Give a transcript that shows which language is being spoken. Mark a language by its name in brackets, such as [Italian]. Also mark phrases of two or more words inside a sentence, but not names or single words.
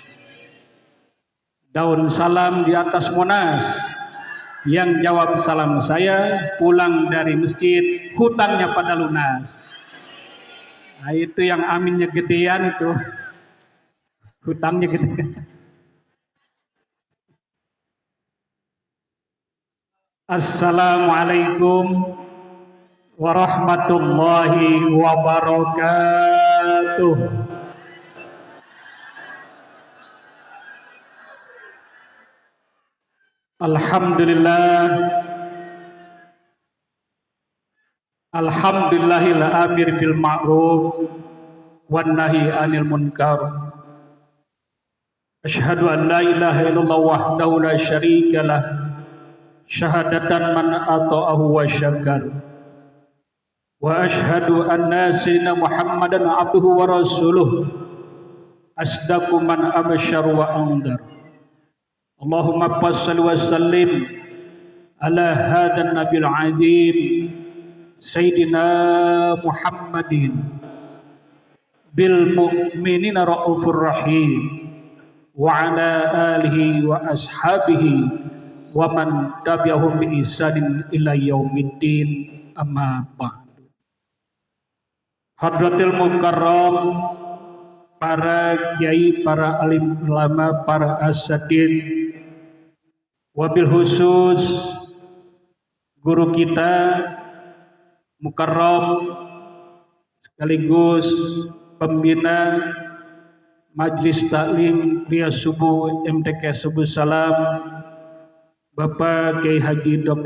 [Indonesian] Daun salam di atas Monas. Yang jawab salam saya pulang dari masjid, hutangnya pada lunas. Nah, itu yang aminnya gedean itu. Hutangnya gede. [Arabic] السلام عليكم ورحمة الله وبركاته. الحمد لله الآمر بالمعروف والناهي عن المنكر. أشهد أن لا إله إلا الله وحده لا شريك له. شهادة من أطاعه وشكر. وأشهد أن سيدنا محمدا عبده ورسوله. أصدق من أبصر وأنذر. اللهم صل وسلم على هذا النبي العظيم سيدنا محمد بالمؤمنين رؤوف رحيم. وعلى آله وأصحابه ومن تبعهم بإحسان إلى يوم الدين أما بعد. حضرة المكرم, [Indonesian] para kiai, para alim ulama, para asatidz, [Arabic] وبالخصوص [Indonesian] guru kita mukarram sekaligus pembina Majelis Taklim Kuliah Subuh MTK Subuh Salam, Bapak Kiai Haji Dr.